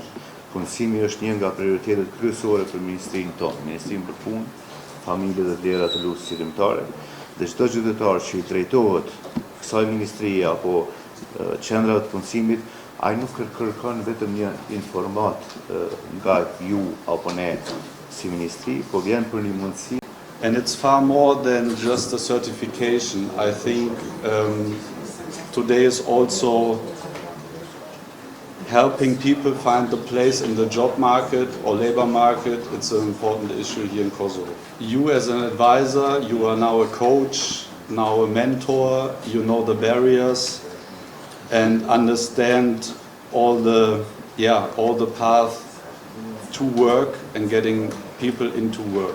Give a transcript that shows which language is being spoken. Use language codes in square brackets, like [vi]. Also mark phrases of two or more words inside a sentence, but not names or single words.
[sq] Punësimi është një nga prioritetet kryesore për ministrinë tonë, Ministrinë për Punë, Familje dhe Vlera të Lusë Qytetare, dhe çdo qytetar që i drejtohet kësaj ministrie apo qendrave të punësimit, ai nuk kërkon vetëm një informat nga ju apo ne si ministri, po vjen për një mundësi. [en] And it's far more than just a certification. I think today is also helping people find the place in the job market or labor market. It's an important issue here in Kosovo. You as an advisor, you are now a coach, now a mentor, you know the barriers and understand all the path to work and getting people into work.